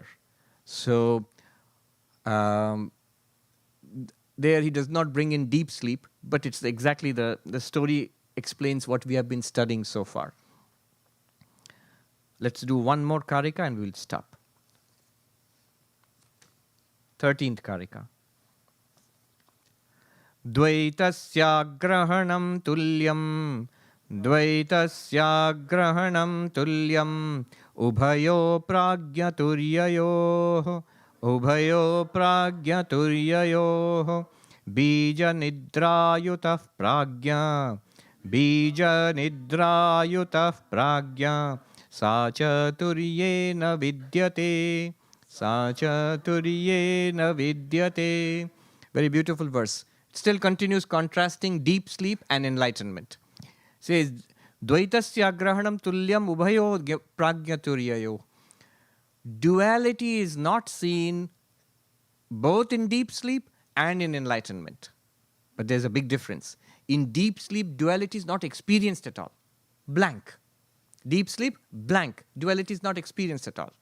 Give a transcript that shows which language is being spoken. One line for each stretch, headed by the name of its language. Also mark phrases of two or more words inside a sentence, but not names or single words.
English: So, um, there he does not bring in deep sleep, but it's exactly the story explains what we have been studying so far. Let's do one more karika and we'll stop. 13th karika.
Sanskrit: द्वैतस्य तुल्यम् द्वैतस्य तुल्यम् उभयो प्राज्ञतुर्ययोः उभयो प्राज्ञतुर्ययोः बीज निद्रायुतः प्राज्ञ बीज निद्रायुतः प्राज्ञ साचतुर्येन विद्यते साचतुर्येन विद्यते.
English: Very beautiful verse. It still continues contrasting deep sleep and enlightenment. It says,
Sanskrit: द्वैतस्य अग्रहणम् तुल्यम् उभयो प्राज्ञतुर्ययो.
English: Duality is not seen both in deep sleep and in enlightenment. But there's a big difference. In deep sleep, duality is not experienced at all. Blank. Deep sleep, blank. Duality is not experienced at all.